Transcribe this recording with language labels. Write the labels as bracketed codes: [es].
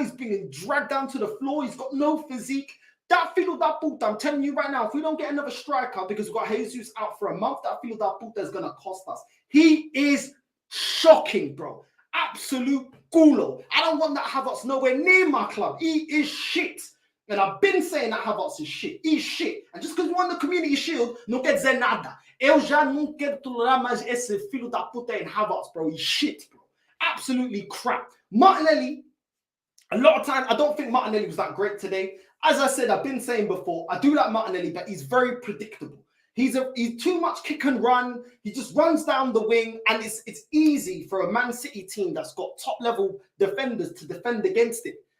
[en] He's being dragged down to the floor. He's got no physique. That [pt] filo da puta, [en] I'm telling you right now, if we don't get another striker because we've got Jesus out for a month, that filo da puta is going to cost us. He is shocking, bro. Absolute culo. I don't want that Havertz nowhere near my club. He is shit. And I've been saying that Havertz is shit. He's shit. And just because we won the Community Shield, [pt] não quer dizer nada. Eu já não quero tolerar mais esse filho da puta in Havertz, bro. [en] He's shit, bro. Absolutely crap. Martinelli, a lot of time, I don't think Martinelli was that great today. As I said, I've been saying before, I do like Martinelli, but he's very predictable. He's too much kick and run. He just runs down the wing, and it's easy for a Man City team that's got top-level defenders to defend against it.